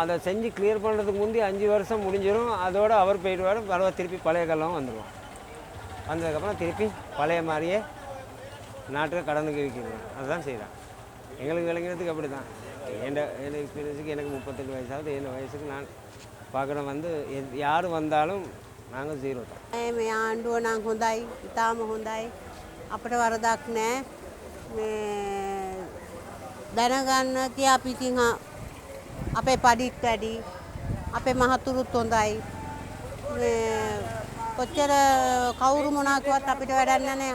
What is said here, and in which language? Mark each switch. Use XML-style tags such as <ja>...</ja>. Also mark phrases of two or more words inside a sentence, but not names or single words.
<ta>அதை செஞ்சு கிளியர் பண்ணுறதுக்கு முந்தைய 5 வருஷம் முடிஞ்சிடும். அதோடு அவர் போயிடுவார், பரவ திருப்பி பழைய காலம் வந்துடுவோம். வந்ததுக்கப்புறம் திருப்பி பழைய மாதிரியே நாட்டுக்கு கடனுக்கு விற்கிறோம். அதுதான் செய்கிறான். எங்களுக்கு விளங்கினதுக்கு அப்படி தான். என் எக்ஸ்பீரியன்ஸுக்கு எனக்கு 38 வயசாகுது. என் வயசுக்கு நான் பார்க்குற வந்து யார் வந்தாலும் நாங்கள் 0 தான்.</ta> <si>මේ ආණ්ඩුව නම් හොඳයි, ඉතාම හොඳයි. අපිට වරදක් නැහැ. මේ දැනගන්න තියා අපි ඉතින් අපේ පඩිත් වැඩි, අපේ මහතුරුත් හොඳයි. මේ කොච්චර කවුරු මොනවා කිව්වත් අපිට වැඩක් නැහැ.</si>